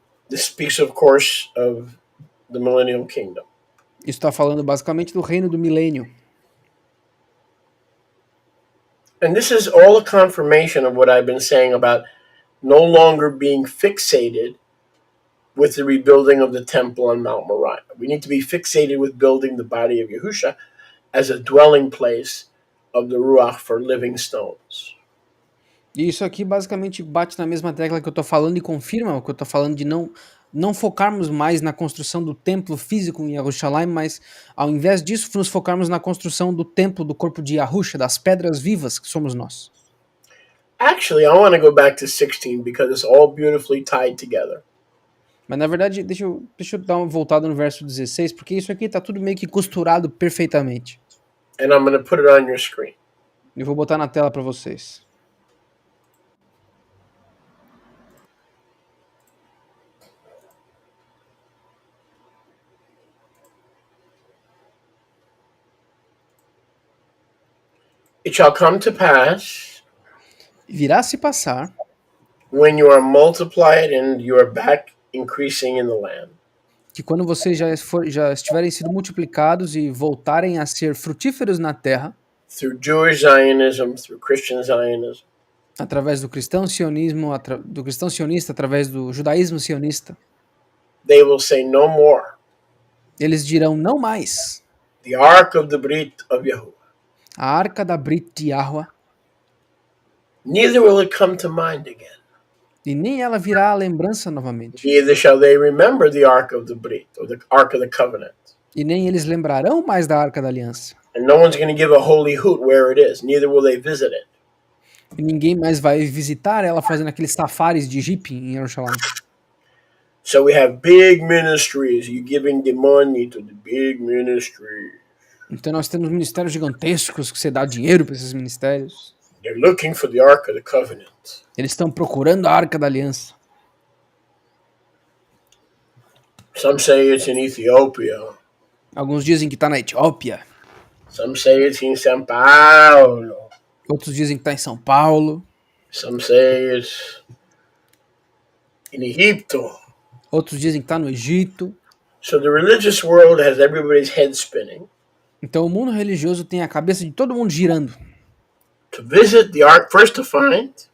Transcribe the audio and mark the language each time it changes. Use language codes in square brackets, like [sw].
[en] This speaks, of course, of the millennial kingdom. [pt] Isso está falando basicamente do reino do milênio. [en] And this is all a confirmation of what I've been saying about no longer being fixated with the rebuilding of the temple on Mount Moriah. We need to be fixated with building the body of Yahusha as a dwelling place of the Ruach for living stones. [pt] E isso aqui basicamente bate na mesma tecla que eu tô falando e confirma o que eu tô falando de não focarmos mais na construção do templo físico em Jerusalém, mas ao invés disso nos focarmos na construção do templo do corpo de Yahusha, das pedras vivas que somos nós. [en] Actually, I want to go back to 16 because it's all beautifully tied together. [pt] Mas na verdade, deixa eu dar uma voltada no verso 16, porque isso aqui tá tudo meio que costurado perfeitamente. [en] And I'm going to put it on your screen. [pt] Eu vou botar na tela para vocês. [en] It shall come to pass [pt] Virá se passar [en] when you are multiplied and you are back increasing in the land, [pt] que quando vocês já estiverem sido multiplicados e voltarem a ser frutíferos na terra, [en] through Jewish Zionism, through Christian Zionism, [pt] através do cristão sionista, através do judaísmo sionista, [en] they will say no more. [pt] eles dirão não mais. [en] The ark of the Brit of Yahuwah [pt] A arca da Brit de Yahweh [en] neither will it come to mind again. [pt] E nem ela virá à lembrança novamente. [en] Neither shall they remember the ark of the Brit, or the ark of the covenant. [pt] E nem eles lembrarão mais da Arca da Aliança. [en] And no one's going to give a holy hoot where it is. Neither will they visit it. [pt] E ninguém mais vai visitar ela fazendo aqueles safaris de jipe em Jerusalém. [en] So we have big ministries. You giving the money to the big ministry. [pt] Então nós temos ministérios gigantescos que você dá dinheiro para esses ministérios. [en] They're looking for the ark of the covenant. [pt] Eles estão procurando a Arca da Aliança. [en] Some say it's in Ethiopia. [pt] Alguns dizem que está na Etiópia. [en] Some say it's in São Paulo. [pt] Outros dizem que está em São Paulo. [en] Some say it's in Egypto. [pt] Outros dizem que está no Egito. [en] So the religious world has everybody's head spinning. [pt] Então o mundo religioso tem a cabeça de todo mundo girando. [en] To visit the ark, first to find,